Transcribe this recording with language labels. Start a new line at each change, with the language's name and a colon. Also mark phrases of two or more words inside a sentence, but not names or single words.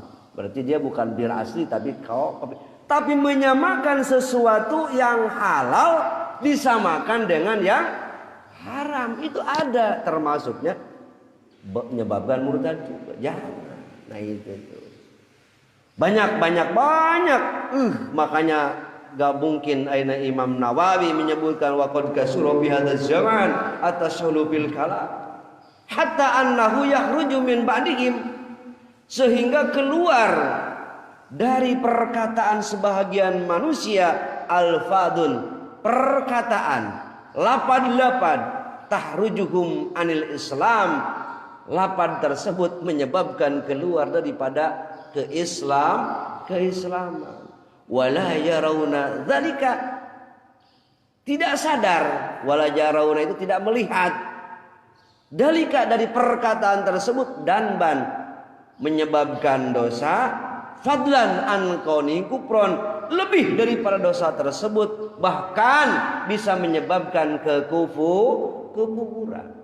Indonesian: Berarti dia bukan bir asli tapi menyamakan sesuatu yang halal disamakan dengan yang haram. Itu ada termasuknya menyebabkan murtad juga. Jangan. Nah itu. Banyak. Makanya gak mungkin aina Imam Nawawi menyebutkan
Arabic: وقد كثر في هذا الزمان التساهل بالكلام حتى أنه يخرج من بعضهم,
Indonesian: sehingga keluar dari perkataan sebahagian manusia alfadun, perkataan,
Arabic: lapad-lapad تخرجهم عن الإسلام.
Indonesian: Lapad tersebut menyebabkan keluar daripada keislaman.
Arabic: ولا يرون ذلك,
Indonesian: tidak sadar.
Arabic: ولا يرون
Indonesian: itu tidak melihat. Dalika dari perkataan tersebut danban, menyebabkan dosa,
Arabic: فضلا عن كونه كفرا,
Indonesian: lebih daripada dosa tersebut bahkan bisa menyebabkan kekufuran.